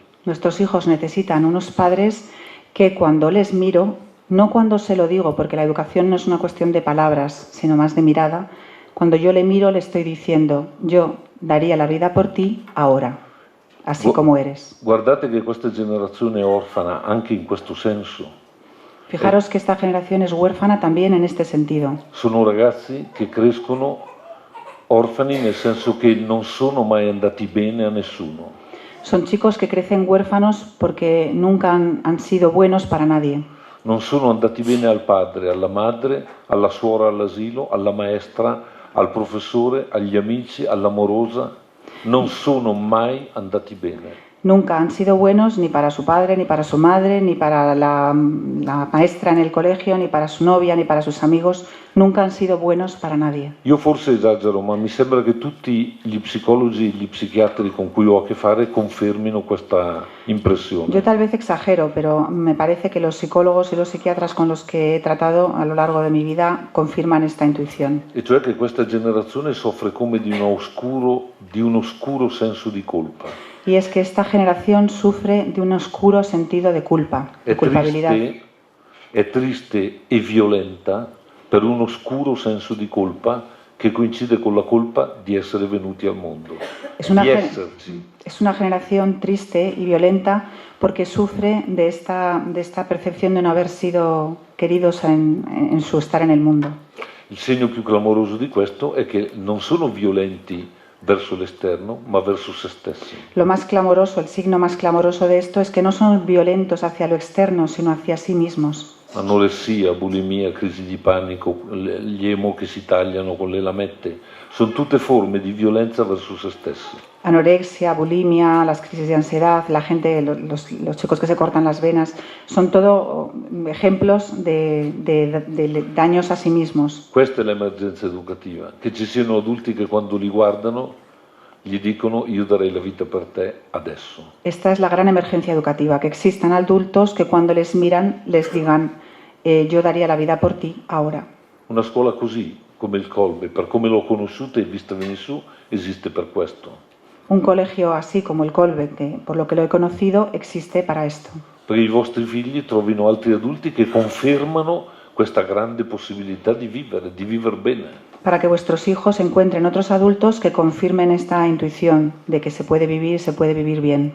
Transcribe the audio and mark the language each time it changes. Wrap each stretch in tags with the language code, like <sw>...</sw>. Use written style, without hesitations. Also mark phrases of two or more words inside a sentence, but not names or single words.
<es>Nuestros hijos necesitan unos padres que cuando les miro, no cuando se lo digo, porque la educación no es una cuestión de palabras, sino más de mirada, cuando yo le miro le estoy diciendo, yo daría la vida por ti ahora, así como eres.</es> <it>Guardate che questa generazione è orfana anche in questo senso.</it> <es>Fijaros que esta generación es huérfana también en este sentido.</es> <it>Sono ragazzi che crescono orfani nel senso che non sono mai andati bene a nessuno.</it> <es>Son chicos que crecen huérfanos porque nunca han sido buenos para nadie.</es> <it>Non sono andati bene al padre, alla madre, alla suora all'asilo, alla maestra, al professore, agli amici, all'amorosa. Non sono mai andati bene.</it> <es>Nunca han sido buenos ni para su padre, ni para su madre, ni para la maestra en el colegio, ni para su novia, ni para sus amigos. Nunca han sido buenos para nadie.</es> <it>Io forse esagero, ma mi sembra che tutti gli psicologi e gli psichiatri con cui ho a che fare confermino questa impressione.</it> <es>Yo tal vez exagero, pero me parece que los psicólogos y los psiquiatras con los que he tratado a lo largo de mi vida confirman esta intuición.</es> <it>E cioè che questa generazione soffre come di un oscuro senso di colpa.</it> <es>Y es que esta generación sufre de un oscuro sentido de culpa, de culpabilidad.</es> <it>È triste e violenta per un oscuro senso di colpa che coincide con la colpa di essere venuti al mondo,</it> <es>Es una,</es> <it>di esserci.</it> <es>es una generación triste y violenta porque sufre de esta percepción de no haber sido queridos en su estar en el mundo.</es> <it>Il segno più clamoroso di questo è che non sono violenti verso l'esterno, ma verso se stessi.</it> <es>Lo más clamoroso, el signo más clamoroso de esto es que no son violentos hacia lo externo, sino hacia sí mismos.</es> <it>Anoressia, bulimia, crisi di panico, gli emo che si tagliano con le lamette, sono tutte forme di violenza verso se stessi.</it> <es>Anorexia, bulimia, las crisis de ansiedad, la gente, los chicos que se cortan las venas, son todo ejemplos de daños a sí mismos.</es> <it>Questa è l'emergenza educativa, che ci siano adulti che quando li guardano gli dicono io darei la vita per te adesso.</it> <es>Esta es la gran emergencia educativa, que existan adultos que cuando les miran les digan yo daría la vida por ti ahora.</es> <it>Una scuola così, come il Colbe, per come l'ho conosciuta e vista venire su, esiste per questo.</it> <es>Un colegio así como el Colbe, que por lo que lo he conocido, existe para esto.</es> <it>Perché i vostri figli trovino altri adulti che confermano questa grande possibilità di vivere bene.</it> <es>Para que vuestros hijos encuentren otros adultos que confirmen esta intuición de que se puede vivir bien.</es>